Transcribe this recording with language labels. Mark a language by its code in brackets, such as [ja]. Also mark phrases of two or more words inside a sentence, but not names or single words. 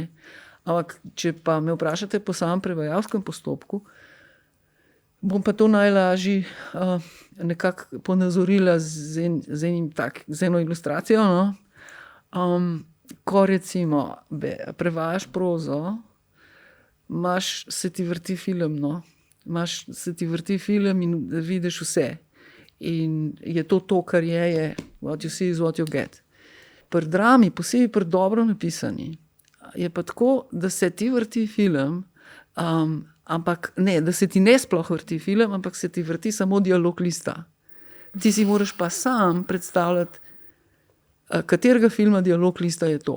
[sl] Ampak, če pa me vprašate po samem prevajalskem postopku, bom pa to najlažje nekako ponazorila z eno ilustracijo. No? Ko recimo prevajaš prozo, se ti vrti film, no? Se ti vrti film in vidiš vse. In je to, kar je [en] what you see is what you get. [sl] Pri drami, posebej pri dobro napisani, je pa tako, da se ti vrti film, ampak ne, da se ti ne sploh vrti film, ampak se ti vrti samo dialog lista. Ti si moraš pa sam predstavljati, katerega filma dialog lista je to.